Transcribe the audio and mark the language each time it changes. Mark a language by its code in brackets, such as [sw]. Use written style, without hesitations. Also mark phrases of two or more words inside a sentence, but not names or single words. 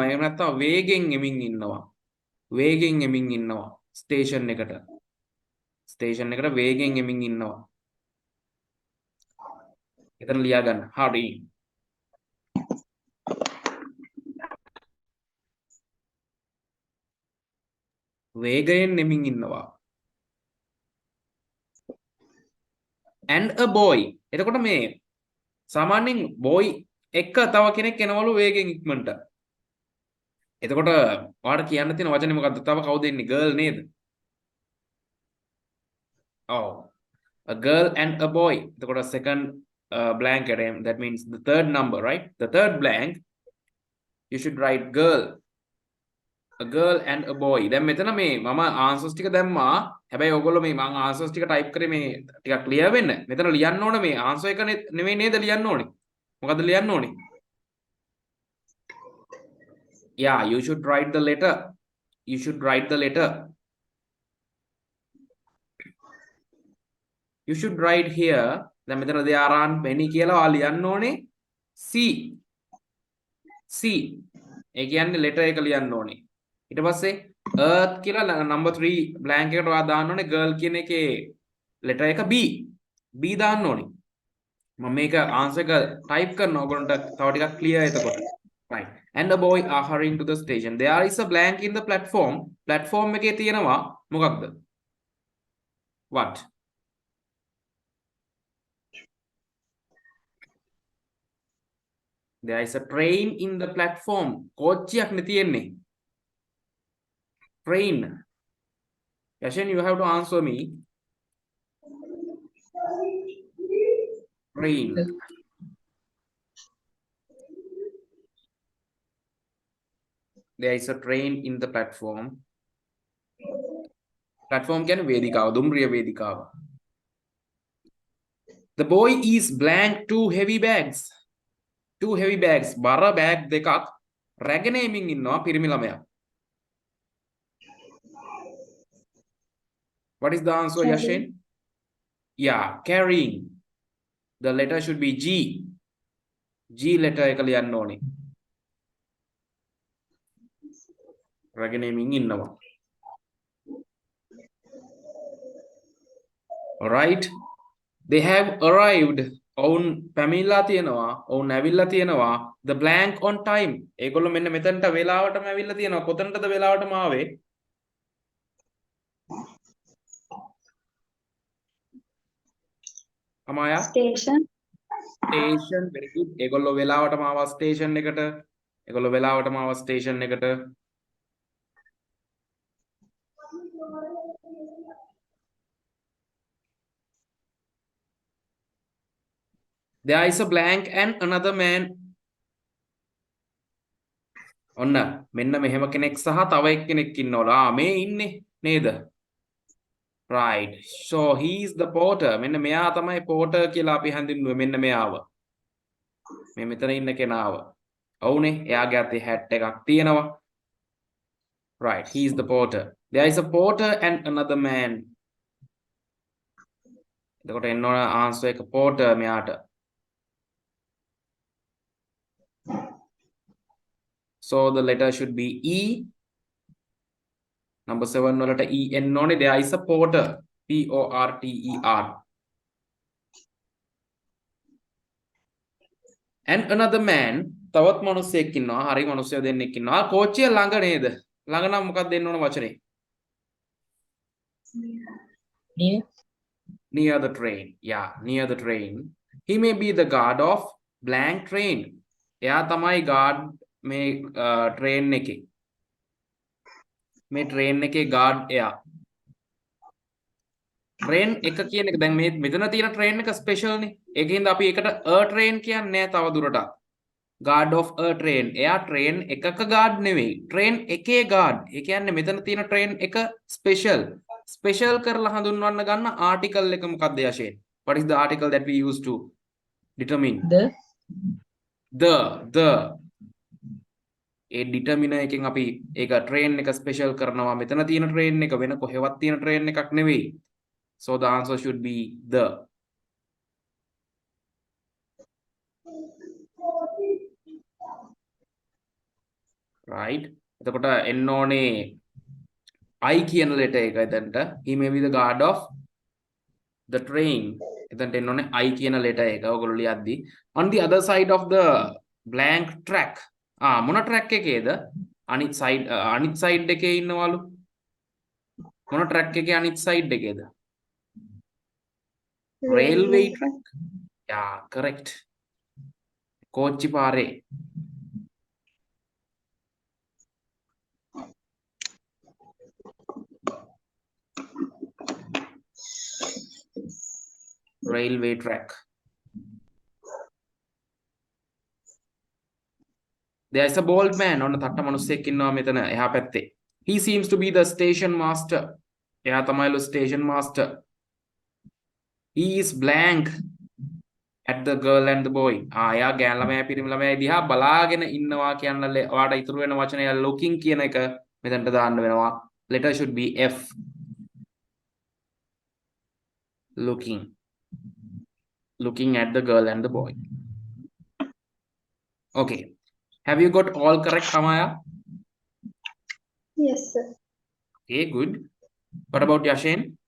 [si] එහෙම නැත්නම් වේගෙන් එමින් ඉන්නවා. වේගෙන් එමින් ඉන්නවා ස්ටේෂන් එකට. ස්ටේෂන් එකට වේගෙන් එමින් ඉන්නවා. එතන ලියා ගන්න. hurrying. වේගයෙන් එමින් ඉන්නවා. [en] and a boy. [si] එතකොට මේ සාමාන්‍යයෙන් boy එක තව කෙනෙක් එනවලු වේගෙන් ඉක්මනට. එතකොට ඔයාලට කියන්න තියෙන වචනේ මොකද්ද? තව කවුද එන්නේ? girl නේද? [en] Oh. A girl and a boy. එතකොට second blank area, that means the third number, right? The third blank you should write girl. A girl and a boy. [si] දැන් මෙතන මේ මම answers ටික දැම්මා. හැබැයි ඔයගොල්ලෝ මේ මම answers ටික type කරේ මේ ටිකක් clear වෙන්න. මෙතන ලියන්න ඕනේ මේ answer එක නෙමෙයි නේද ලියන්න ඕනේ. මොකද්ද ලියන්න ඕනේ? [en] Yeah, you should write the letter. You should write the letter. You should write here. [si] දැන් මෙතන [en] there aren't many [si] කියලා ඔයා ලියන්න ඕනේ C. C. ඒ කියන්නේ letter එක ලියන්න ඕනේ. ඊට පස්සේ earth කියලා [en] number 3 blank [si] එකට ඔයා දාන්න ඕනේ girl කියන එකේ letter එක B. B දාන්න ඕනේ. මම මේක answer එක type කරනවා ඔයගොල්ලන්ට තව ටිකක් clear එතකොට. [en] Right. And the boy are hurrying to the station. There is a blank in the platform. [si] Platform එකේ තියෙනවා මොකක්ද? [en] What? There is a train in the platform. [si] කෝච්චියක් නේ තියෙන්නේ. [en] Train. Yashin, you have to answer me. Train. There is a train in the platform. [si] Platform කියන්නේ වේදිකාව, දුම්රිය වේදිකාව. [en] The boy is blank two heavy bags. Two heavy bags. [si] බර bag දෙකක් රැගෙන එමින් ඉන්නවා පිරිමි ළමයා. [en] What is the answer, Yashin? Yeah, carrying. The letter should be G. [si] G letter එක ලියන්න ඕනේ. රැගෙන එමින් ඉන්නවා. [en] Alright. They have arrived. [si] ඔවුන් පැමිණලා තියෙනවා. ඔවුන් ඇවිල්ලා තියෙනවා. [en] The blank on time. [si] ඒගොල්ලෝ මෙන්න මෙතනට වෙලාවටම ඇවිල්ලා තියෙනවා. කොතනටද වෙලාවටම ආවේ? අමායා? [en] Station. Station. Very good. [si] ඒගොල්ලෝ වෙලාවටම ආවා station එකට. ඒගොල්ලෝ වෙලාවටම ආවා station එකට. [en] There is a blank and another man. [si] ඔන්න මෙන්න මෙහෙම කෙනෙක් සහ තව එක්කෙනෙක් ඉන්නවලු. මේ ඉන්නේ නේද? [en] Right. So he is the porter. [si] මෙන්න මෙයා තමයි porter කියලා අපි හඳුන්වුවේ. මෙන්න මෙයාව. මේ මෙතන ඉන්න කෙනාව. ඔව්නේ. එයාගේ අතේ hat එකක් තියෙනවා. [en] Right. He is the porter. There is a porter and another man. [si] එතකොට එන්න ඕන answer එක porter මෙයාට. [en] So the letter should be E. [si] Number 7 වලට E එන්න ඕනේ. [en] There is a porter. Porter. And another man. [si] තවත් මිනිහෙක් ඉන්නවා. හරි මිනිස්සු දෙන්නෙක් ඉන්නවා. කෝච්චිය ළඟ නේද? ළඟ නම් මොකක්ද දෙන්න ඕන වචනේ? [en] Near the train. Yeah, near the train. He may be the guard of blank train. [si] එයා තමයි guard මේ train එකේ. මේ train එකේ guard එයා. train එක කියන එක දැන් මේ මෙතන තියෙන train එක special නේ. ඒකින්ද අපි ඒකට a train කියන්නේ නැහැ තව දුරටත්. [en] guard of a train. [si] එයා train එකක guard නෙවෙයි. train එකේ guard. ඒ කියන්නේ මෙතන තියෙන train එක special. special කරලා හඳුන්වන්න ගන්න article එක මොකක්ද යෂේ? [en] What is the article that we use to determine? [si] The ඒ determiner එකෙන් අපි ඒක train එක special කරනවා. මෙතන තියෙන train එක වෙන කොහෙවත් තියෙන train එකක් නෙවෙයි. [en] So the answer should be the. Right? [si] එතකොට එන්න ඕනේ I කියන letter එක එතනට. [en] He may be the guard of the train. [si] එතනට එන්න ඕනේ I කියන letter එක ඔයගොල්ලෝ ලියද්දි. [en] On the other side of the blank track. [si] මොන track එකේද? අනිත් side එකේ ඉන්නවලු. මොන track එකේ අනිත් side එකේද? [en] Railway track. Yeah, correct. [si] කෝච්චි පාරේ. [en] Railway track. There is a bald man on the [si] තට්ට මිනිස්සෙක් ඉන්නවා මෙතන එහා පැත්තේ. [en] He seems to be the station master. [si] එයා තමයිලු [en] station master. He is blank at the girl and the boy. [si] එයා ගෑන් ළමයා පිරිමි ළමයා දිහා බලාගෙන ඉන්නවා කියන්න ඔයාට ඉතුරු වෙන වචනය looking කියන එක මෙතනට දාන්න වෙනවා. [en] Letter should be F. Looking at the girl and the boy. Okay. Have you got all correct, Amaya? Yes, sir. Okay, good. What about Yashin?